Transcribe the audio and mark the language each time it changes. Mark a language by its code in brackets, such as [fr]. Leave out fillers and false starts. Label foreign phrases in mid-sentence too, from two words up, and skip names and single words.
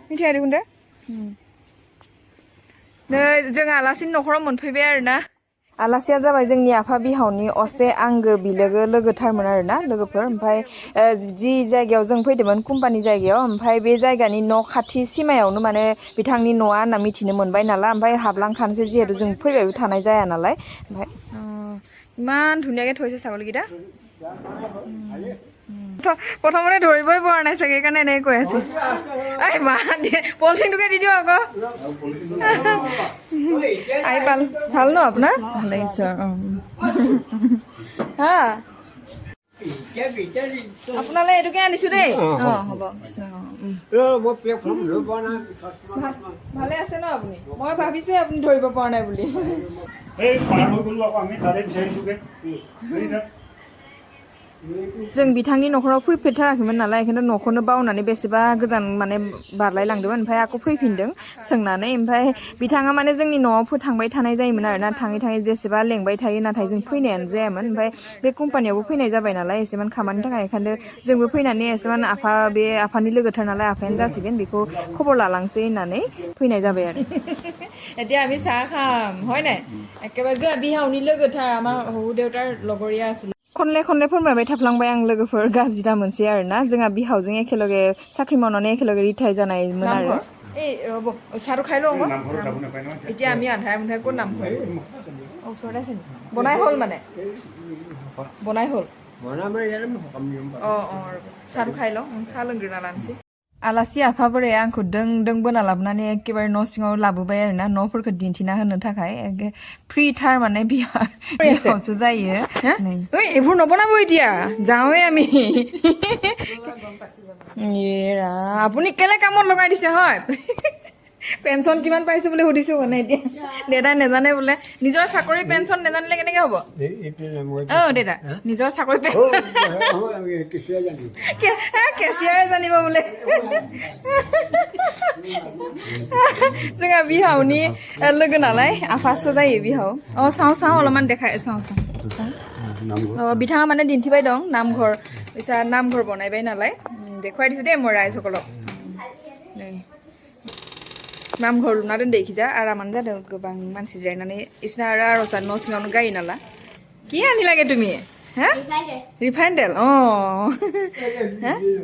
[brx] नै जों आलासिनि न'खराव मोनफैबाय आरोना आलासिया जाबाय जोंनि आफा बिहावनि असे आंगो बिलोगो लोगोथारमोन आरोना लोगोफोर ओमफ्राय जि जायगायाव जों फैदोंमोन कम्पानि जायगायाव ओमफ्राय बे जायगानि न' खाथि सिमायावनो माने बिथांनि न'आ होनना मिथिनो मोनबाय नालाय ओमफ्राय हाबलांखानोसै जिहेतु जों फैबायबो थानाय जाया नालाय ओमफ्राय [as] ইমান ধুনীয়াকৈ থৈছে ছাগলীকেইটা প্ৰথমতে ধৰিবই পৰা নাই চাগে সেইকাৰণে এনেকৈ কৈ আছে এই মা পলিথিনটোকে দি দিওঁ আকৌ আহি পালোঁ ভাল ন আপোনাৰ ভাল লাগিছে হা আপোনালৈ এইটোকে আনিছোঁ দেই অঁ হ'ব ভালে আছে ন আপুনি মই ভাবিছোঁহে আপুনি ধৰিব পৰা নাই বুলি [brx] जों बिथांनि न'खराव फैफेरथाराखैमोन नालाय ओंखायनो न'खौनो बावनानै बेसेबा गोजान माने बारलायलांदोंमोन ओमफ्राय आंखौ फैफिनदों सोंनानै ओमफ्राय बिथाङा माने जोंनि न'आव थांबाय थानाय जायोमोन आरोना थाङै थाङै बेसेबा लेंबाय थायो नाथाय जों फैनायानो जायामोन ओमफ्राय बे कम्पानियावबो फैनाय जाबाय नालाय एसेबां खामानिनि थाखाय ओंखायनो जोंबो फैनानै एसेबां बे आफानि लोगोथार नालाय आफायानो जासिगोन बेखौ खबर लालांसै होननानै फैनाय जाबाय आरो [as] এতিয়া আমি চাহ খাম হয় নাই একেবাৰে যে [brx] বিহাউনি लोगोथार [as] আমাৰ শহু দেউতাৰ লগৰীয়া আছিল [brx] खनले फोरमायबाय थाफ्लांबाय आं लोगोफोर गाज्रि दा मोनसे आरोना जोंहा बिहावजों एखेलगे साख्रि मावनानै एखेलगे रिटायार जानायमोन आरो [as] এই ৰ'ব চাহটো খাই লওঁ এতিয়া আমি আন্ধাৰে মুন্ধাৰে ক'ত নামঘৰ ওচৰতে আছে নেকি বনাই হ'ল মানে বনাই হ'ল অঁ চাহটো খাই লওঁ চাহ [brx] लोंग्रोना लानोसै आलासि आफा बोराया आंखौ दों दों बोना लाबोनानै एखेबारे न' सिङाव लाबोबाय आरोना न'फोरखौ दिन्थिना होनो थाखाय फ्रिथार माने बिहावसो जायो ओइ [as] এইবোৰ নবনাব এতিয়া যাওঁৱে আমি এৰা আপুনি কেলে কামত লগাই দিছে হয় পেঞ্চন কিমান পাইছো বুলি সুধিছো মানে এতিয়া দেউতাই নেজানে বোলে নিজৰ চাকৰি পেঞ্চন নেজানিলে কেনেকে হ'ব দেউতা নিজৰ চাকৰি কেচিয়াৰে জানিব বোলে [brx] जोंहा बिहावनि लोगो नालाय आफासो जायो बिहाव चाव अलपमान देखाय चाव बिथाङा माने दिन्थिबाय दं नामघर बिसा नामघर बनायबाय नालाय देखुवाय दिसो दे মই रायजोखौल' नै नामघर लुना दोनदो इखिजा आरामानो जादों गोबां मानसि जिरायनानै इसिना आरो आर'जआ न' सिङावनो गायो नालाय [as] কি আনি লাগে তুমি হা ৰিফাইন তেল অ হা